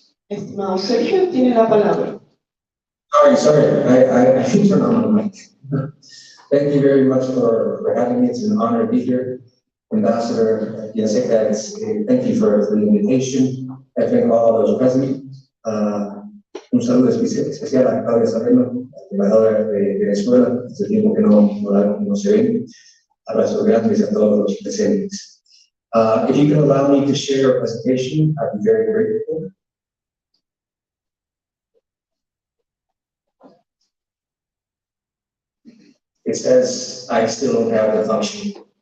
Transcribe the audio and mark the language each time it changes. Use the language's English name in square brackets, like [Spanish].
[Spanish] Estimado Sergio, tiene la palabra. [English] Sorry, I should turn on my mic. Thank you very much for having me. It's an honor to be here. Ambassador Yaseca, thank you for the invitation. I thank all those present. [Spanish] Un saludo especial a Claudia Sarreno, embajadora de Venezuela, hace tiempo que no se ven. Abrazos grandes a todos los presentes. [English] If you can allow me to share a presentation, I'd be very grateful. It says I still don't have the function.